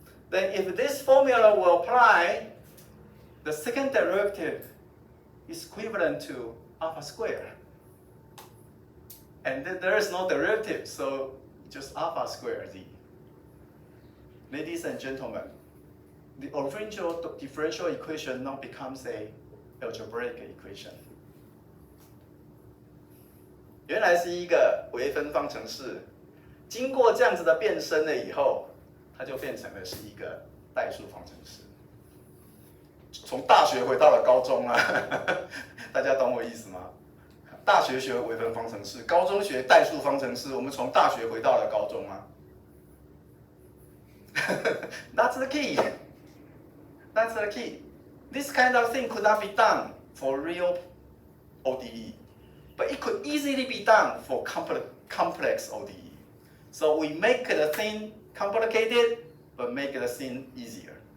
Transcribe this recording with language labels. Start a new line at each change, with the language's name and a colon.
English: Then if this formula will apply, the second derivative is equivalent to alpha squared. And then there is no derivative, so just alpha squared z. Ladies and gentlemen, the original differential equation now becomes a algebraic equation.
Chinese: 原来是一个微分方程式，经过这样子的变身了以后，它就变成了是一个代数方程式。从大学回到了高中啊，大家懂我意思吗？大学学微分方程式，高中学代数方程式，我们从大学回到了高中啊。
English: That's the key. That's the key. This kind of thing could not be done for real ODE. But it could easily be done for complex ODE. So we make the thing complicated, but make the thing easier.